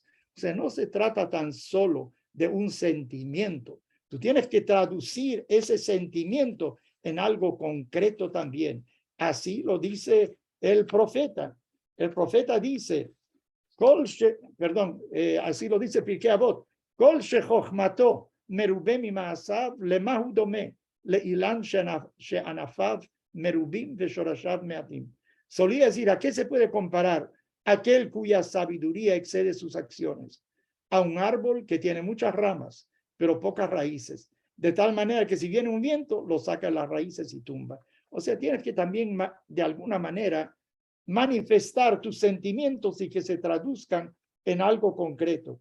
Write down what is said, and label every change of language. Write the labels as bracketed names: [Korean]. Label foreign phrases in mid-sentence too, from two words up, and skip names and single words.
[Spanish] O sea, no se trata tan solo de un sentimiento. Tú tienes que traducir ese sentimiento en algo concreto también. Así lo dice el profeta. El profeta dice, así lo dice Pirkei Avot, [Hebrew] כל שחכמתו מרובים ממעשיו למה הוא דומה לאילן שענפיו מרובים ושרשיו מועטים. [Spanish] Solía decir, ¿a qué se puede comparar aquel cuya sabiduría excede sus acciones? A un árbol que tiene muchas ramas, pero pocas raíces, de tal manera que si viene un viento, lo saca de las raíces y tumba. O sea, tienes que también de alguna manera manifestar tus sentimientos y que se traduzcan en algo concreto.